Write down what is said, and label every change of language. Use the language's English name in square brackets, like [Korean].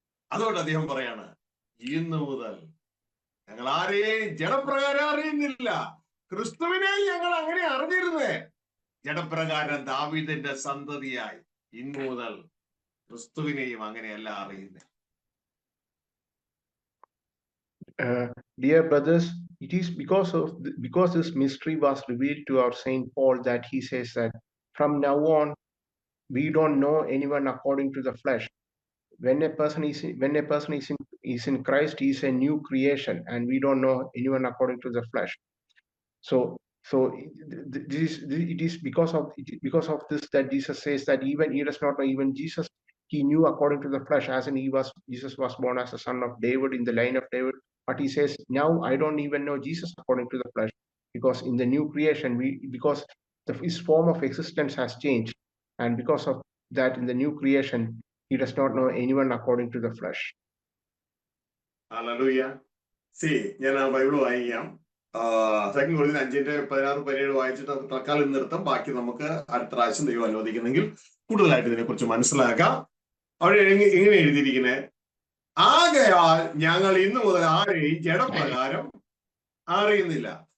[Malayalam] അതുകൊണ്ട് അദ്ദേഹം പറയാണ്, ഇന്ന് മുതൽ ഞങ്ങൾ ആരെയും ജഡപ്രകാരം അറിയുന്നില്ല. ക്രിസ്തുവിനെ ഞങ്ങൾ അങ്ങനെ അറിഞ്ഞിരുന്നേ, ജഡപ്രകാരം ദാവീദിന്റെ സന്തതിയായി. ഇന്നു മുതൽ ക്രിസ്തുവിനെയും അങ്ങനെയല്ല അറിയുന്നത്. [English] Dear brothers, it is because this mystery was revealed to our Saint Paul that he says that from now on we don't know anyone according to the flesh. When a person is in Christ, he is a new creation, and we don't know anyone according to the flesh. So it is because of this that Jesus says that even he does not know even Jesus. He knew according to the flesh, as in Jesus was born as a son of David in the line of David. But he says, now I don't even know Jesus according to the flesh, because in the new creation, because his form of existence has changed, and because of that, in the new creation, he does not know anyone according to the flesh. [Malayalam] Hallelujah. ഞാൻ ആ Bible വായിക്കാം. 2 കൊരിന്ത്യർ 5:16-17 വായിച്ചിട്ട് തൽക്കാലം നിർത്താം. ബാക്കി നമുക്ക് അടുത്ത പ്രാവശ്യം ദൈവം അനുവദിക്കുന്നെങ്കിൽ കൂടുതലായിട്ട് ഇതിനെക്കുറിച്ച് മനസ്സിലാക്കാം. അവിടെ ഇങ്ങനെ എഴുതിയിരിക്കുന്നത്, ആകയാൽ ഞങ്ങൾ ഇന്നു മുതൽ ആരെയും ജഡപ്രകാരം അറിയുന്നില്ല.